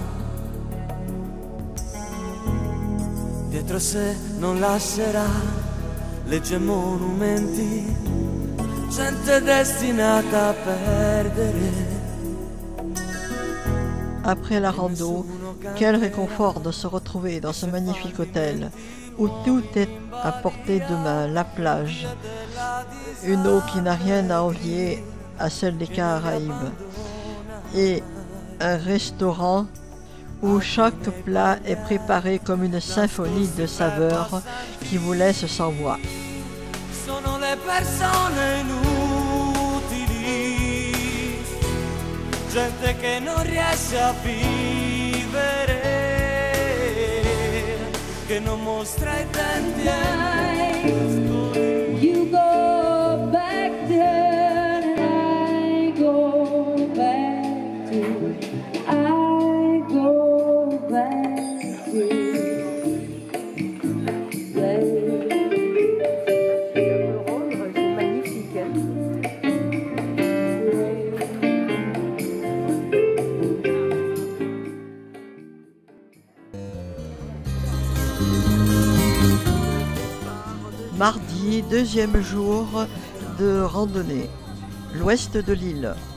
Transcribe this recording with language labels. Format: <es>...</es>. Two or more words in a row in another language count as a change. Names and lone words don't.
<it>dietro sé non lascerà leggi e monumenti, gente destinata a perdere.</it> <fr>Après la rando, quel réconfort de se retrouver dans ce magnifique hôtel où tout est à portée de main, la plage, une eau qui n'a rien à envier à celle des Caraïbes, et un restaurant où chaque plat est préparé comme une symphonie de saveurs qui vous laisse sans voix.</fr> <it>Sono le persone inutili, gente che non riesce a vivere, che non mostra i denti.</it> <en>You go back there and I go back to, I go back to</en> <fr>C'est magnifique. Mardi, deuxième jour de randonnée, l'ouest de l'île.</fr>